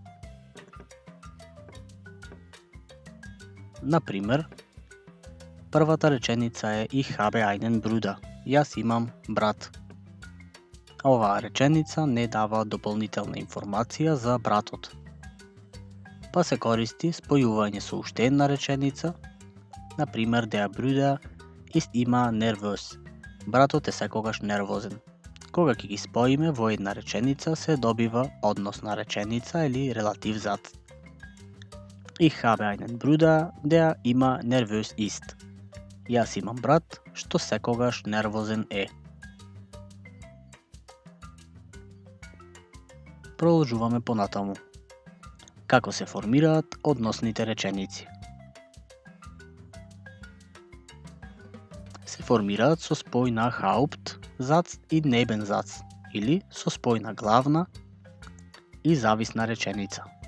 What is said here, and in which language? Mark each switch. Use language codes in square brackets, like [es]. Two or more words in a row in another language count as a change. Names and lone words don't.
[mk] Например, првата реченица е [de] Ich habe einen Bruder. [mk] Јас имам брат. Оваа реченица не дава дополнителна информација за братот. Па се користи спојување со уште една реченица, например [de] Der Bruder ist immer nervös. [mk] Братот е секогаш нервозен. Кога ќе ги споиме во една реченица се добива односна реченица или релатив зат. [de] Ich habe einen Bruder, der immer nervös ist. [mk] Јас имам брат, што секогаш нервозен е. Продолжуваме понатаму. Како се формираат односните реченици? Се формираат со спој на Haupt, Satz и Nebensatz, или со спој на главна и зависна реченица.